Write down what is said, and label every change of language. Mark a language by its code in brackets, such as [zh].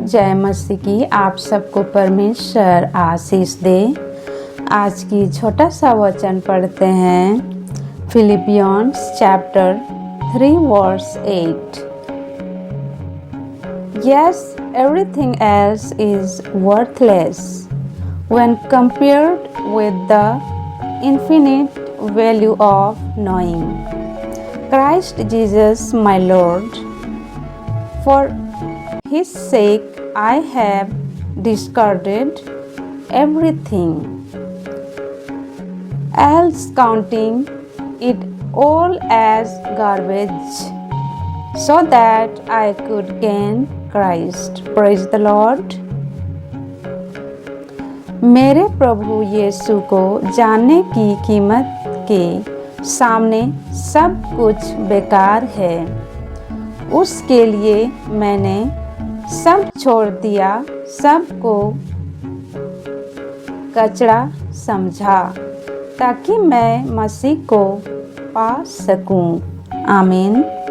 [hi] जय मसीह की आप सबको परमेश्वर आशीष दे। आज की छोटा सा वचन पढ़ते हैं Philippians chapter 3 verse 8। [en] Yes, everything else is worthless when compared with the infinite value of knowing Christ Jesus my Lord. For His sake I have discarded everything else, counting it all as garbage, so that I could gain Christ. Praise the Lord. [hi] मेरे प्रभु यीशु को जानने की कीमत के सामने सब कुछ बेकार है। उसके लिए मैंने सब छोड़ दिया, सबको कचरा समझा, ताकि मैं मसीह को पा सकूं। आमीन।